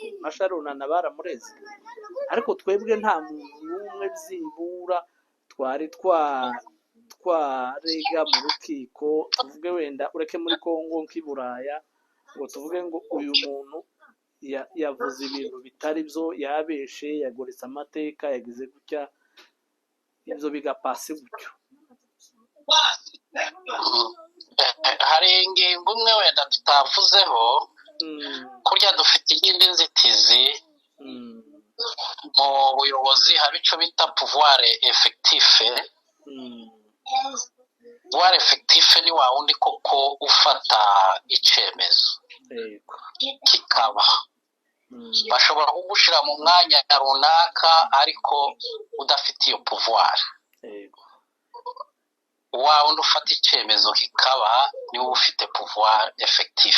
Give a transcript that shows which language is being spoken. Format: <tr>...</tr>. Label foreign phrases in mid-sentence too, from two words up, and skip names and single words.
<rw>na Charles Onana baramureze, ariko twebwe nta muntu n'umwe byibura twari twarega mu rukiko, tuvuge wenda ureke muri Kongo nk'i Buraya, ngo tuvuge ngo uyu muntu yavuze ibintu bitari byo, yabeshe, yagoretse amateka, yagize gutya, ibyo bigapasi gutyo. hari ingingo umwe wenda tutavuzeho, kurya dufite iyindi nzitizi mu buyobozi, haba icyo bita</rw> <fr>pouvoir effectif. pouvoir effectif</fr> <rw>ni wa wundi koko ufata icyemezo kikaba, bashobora kugushyira mu mwanya runaka ariko udafite iyo pouvoir. wa wundi ufata icyemezo kikaba niwe ufite</rw> <fr>pouvoir effectif.</fr>